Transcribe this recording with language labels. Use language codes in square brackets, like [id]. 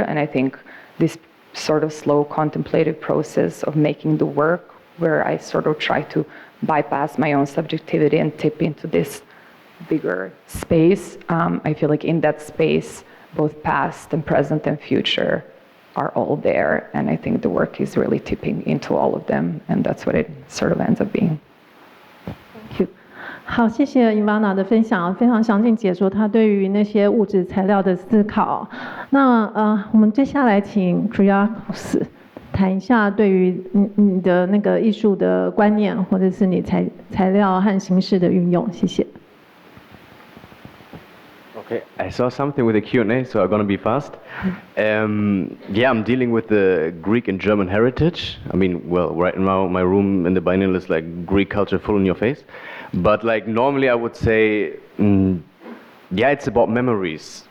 [en] And I think this sort of slow contemplative process of making the work, where I sort of try to bypass my own subjectivity and tip into this bigger space. I feel like in that space, both past and present and future are all there, and I think the work is really tipping into all of them, and that's what it sort of ends up being. Thank you. [zh] 好，谢谢 Ivana 的分享，非常详尽解说她对于那些物质材料的思考。那我们接下来请 Kiriakos 谈一下对于你的那个艺术的观念，或者是你材料和形式的运用。谢谢。 [en] Okay, I saw something with the Q&A, so I'm going to be fast. Yeah, I'm dealing with the Greek and German heritage. I mean, well, right now my room in the Biennial is like Greek culture full in your face. But like normally I would say, yeah, it's about memories.